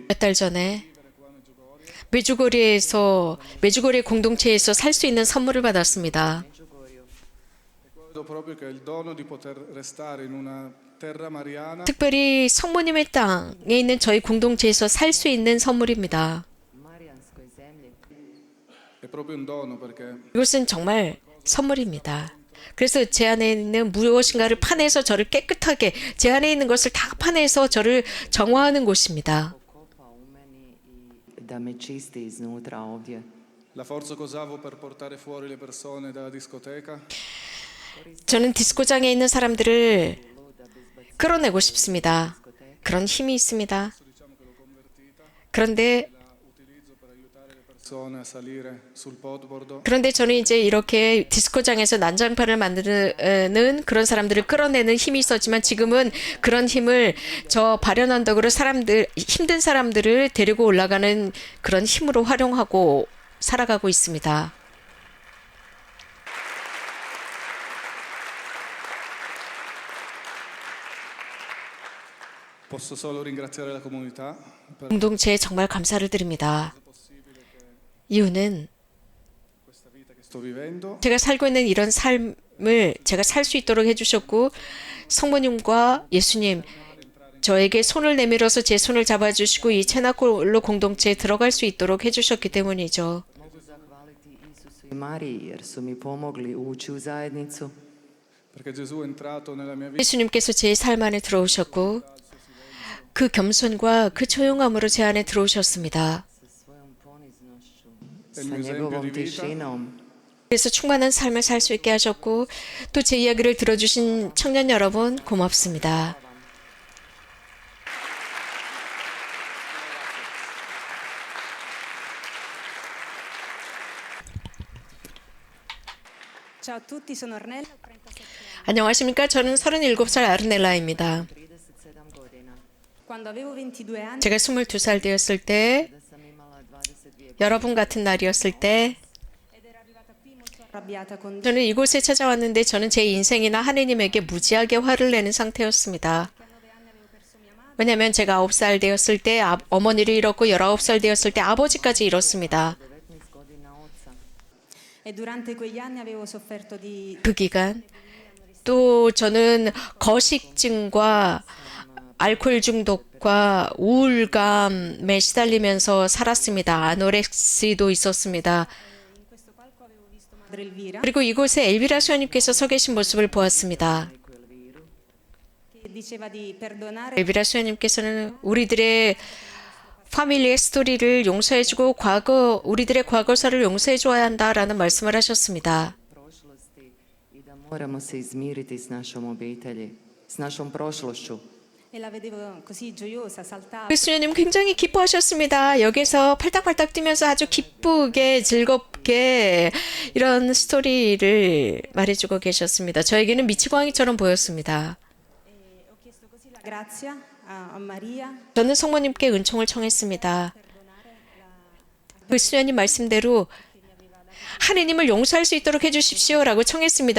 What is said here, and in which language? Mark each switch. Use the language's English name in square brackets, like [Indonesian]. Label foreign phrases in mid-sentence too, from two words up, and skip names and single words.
[Korean] 몇 달 전에 메주고리 공동체에서 살 수 있는 선물을 받았습니다. [Italian] credo proprio che il dono di poter restare in una terra mariana [Korean] 특별히 성모님의 땅에 있는 저희 공동체에서 살 수 있는 선물입니다. [Croatian] marijanskoj zemlji. [Italian] è proprio un dono perché [Korean] 이것은 정말 선물입니다. 그래서 제 안에 있는 무엇인가를 파내서 저를 깨끗하게 제 안에 있는 것을 다 파내서 저를 정화하는 곳입니다. [Croatian] Kopa u meni i da me čisti iznutra ovdje. [Italian] la forza che usavo per portare fuori le persone dalla discoteca [Korean] 저는 디스코장에 있는 사람들을 끌어내고 싶습니다. 그런 힘이 있습니다. 그런데 [Italian] utilizzo per aiutare le persone a salire sul podboard. [Korean] 저는 이제 이렇게 디스코장에서 난장판을 만드는 그런 사람들을 끌어내는 힘이 있었지만 지금은 그런 힘을 저 발현 언덕으로 힘든 사람들을 데리고 올라가는 그런 힘으로 활용하고 살아가고 있습니다. [Italian] Posso solo ringraziare la comunità per [Korean] 공동체에 정말 감사를 드립니다. 이유는 [Italian] questa vita che sto vivendo [Korean] 제가 살고 있는 이런 삶을 제가 살 수 있도록 해주셨고 성모님과 예수님 저에게 손을 내밀어서 제 손을 잡아주시고 이 체나콜로 공동체에 들어갈 수 있도록 해주셨기 때문이죠. [Croatian] Mogu zahvaliti Isusu i Mariji jer su mi pomogli ući u zajednicu. [Italian] perché Gesù è entrato nella mia vita [Korean] 예수님께서 제 삶 안에 들어오셨고 그 겸손과 그 조용함으로 제 안에 들어오셨습니다. [Croatian] Sa svojom poniznošću, [Italian] Del [Croatian] sa [Italian] mio esempio [Croatian] njegovom [Italian] di vita. [Croatian] tišinom. [Korean] 그래서 충만한 삶을 살 수 있게 하셨고 또 제 이야기를 들어주신 청년 여러분 고맙습니다. [Italian] Ciao a tutti, sono Ornella, ho 37 anni. [Korean] 안녕하십니까? 저는 37살 아르넬라입니다. [Croatian] 37 godina. [Italian] Quando avevo 22 anni [Korean] 제가 22살 되었을 때, 여러분 같은 날이었을 때, [Italian] arrabbiata con [Korean] 저는 이곳에 찾아왔는데 저는 제 인생이나 하느님에게 무지하게 화를 내는 상태였습니다. 왜냐하면 제가 9살 되었을 때 어머니를 잃었고 19살 되었을 때 아버지까지 잃었습니다. [Italian] e durante quegli anni avevo sofferto di [Korean] 그 기간 또 저는 거식증과 알코올 중독과 우울감에 시달리면서 살았습니다. 아노렉시도 있었습니다. [Italian] Madre Elvira [Korean] 그리고 이곳에 엘비라 수녀님께서 서 계신 모습을 보았습니다. [Italian] che diceva di perdonare [Korean] 엘비라 수녀님께서는 우리들의 파밀리의 스토리를 용서해주고 우리들의 과거사를 용서해줘야 한다라는 말씀을 하셨습니다. [Croatian] prošlosti i da moramo se izmiriti s našom obitelji, s našom prošlošću. [Italian] e la vedevo così gioiosa, saltava. [Korean] 그 수녀님 굉장히 기뻐하셨습니다. 여기서 팔딱팔딱 뛰면서 아주 기쁘게 즐겁게 이런 스토리를 말해주고 계셨습니다. 저에게는 미치광이처럼 보였습니다. [Italian] Ho chiesto così la grazia a Maria [Korean] 저는 성모님께 은총을 청했습니다. 그 수녀님 말씀대로 하느님을 용서할 수 있도록 해주십시오라고 청했습니다.